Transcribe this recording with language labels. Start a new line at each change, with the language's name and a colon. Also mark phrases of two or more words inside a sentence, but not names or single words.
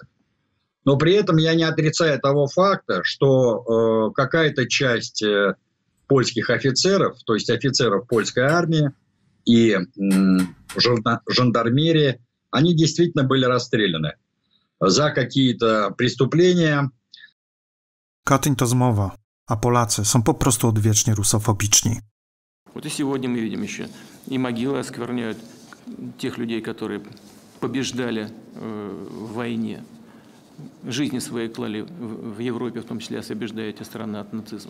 Russian: Но при этом я не отрицаю того факта, что какая-то часть польских офицеров, то есть офицеров польской армии и жандармерии, они действительно были расстреляны за какие-то преступления.
Polish: Katyń to zmowa, a Polacy są po prostu odwiecznie rusofobiczni.
Russian: Вот и сегодня мы видим еще, и могилы оскверняют тех людей, которые побеждали в войне. Жизни свои клали в Европе, в том числе освобождая эти страны от нацизма.